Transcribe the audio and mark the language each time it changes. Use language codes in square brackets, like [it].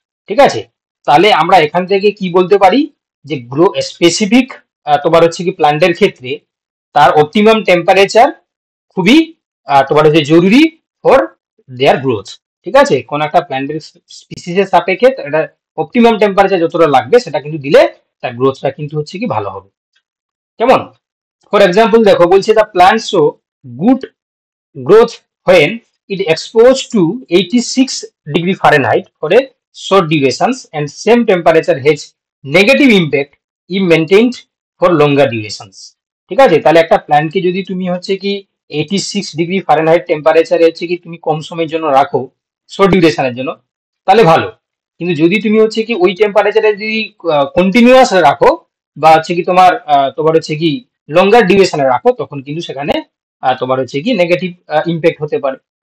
[bn] ঠিক আছে, তাহলে আমরা এখান থেকে কি বলতে পারি যে স্পেসিফিক তোমার হচ্ছে কি প্ল্যান্টের ক্ষেত্রে তার অপটিমাম টেম্পারেচার খুবই তোমার হচ্ছে জরুরি [en] For their growth. [bn] ঠিক আছে, কোন একটা প্ল্যান্টের স্পিসিসের সাপেক্ষে এটা অপটিমাম টেম্পারেচার যতটা লাগবে সেটা কিন্তু দিলে তার গ্রোথটা কিন্তু হচ্ছে কি ভালো হবে। কেমন? [en] for example [bn] দেখো বলছে [en] The plant show good growth when it exposed to 86 degree Fahrenheit for a short durations and same temperature has negative impact if maintained for longer durations। [bn] ঠিক আছে, তাহলে একটা প্ল্যান্টকে যদি তুমি হচ্ছে কি 86 ডিগ্রি ফারেনহাইট টেম্পারেচারে হচ্ছে কি তুমি কম সময়ের জন্য রাখো, শর্ট ডিউরেশনের জন্য, তাহলে ভালো। কিন্তু যদি তুমি হচ্ছে কি ওই টেম্পারেচারে যদি কন্টিনিউয়াস রাখো বা হচ্ছে কি তোমার হচ্ছে কি লঙ্গার ডিউরেশনে রাখো, তখন কিন্তু সেখানে তোমার হচ্ছে কি নেগেটিভ ইম্প্যাক্ট হতে পারে।